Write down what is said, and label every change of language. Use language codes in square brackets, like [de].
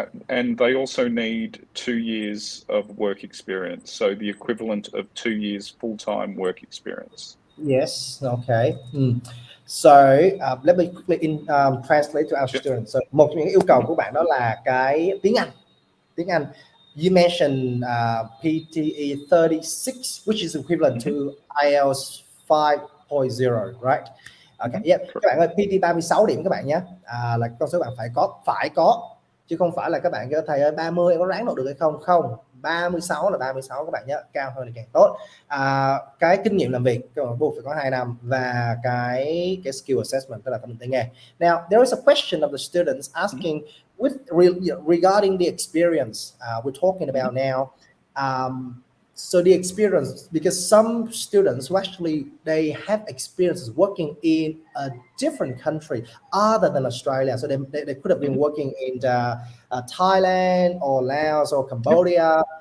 [en] And they also need 2 years of work experience, so the equivalent of 2 years full-time work experience. Yes, okay. So let me quickly translate to our students. [vi] So một trong những yêu cầu của bạn đó là cái tiếng Anh. Tiếng Anh. [en] You mentioned PTE 36, which is equivalent to IELTS 5.0, right? Okay, yeah. [vi] Các bạn ơi, PT 36 điểm các bạn nhé. Là con số bạn phải có, chứ không phải là các bạn kêu thầy ơi 30 có ráng nộp được hay không. Không, 36 là 36 các bạn nhé, cao hơn thì càng tốt. Cái kinh nghiệm làm việc buộc phải có 2 năm, và cái skill assessment, tức là thẩm định tay nghề. [en] Now there is a question of the students asking with regarding the experience we're talking about now. So the experience, because some students who actually they have experiences working in a different country other than Australia, so they could have been working in Thailand or Laos or Cambodia.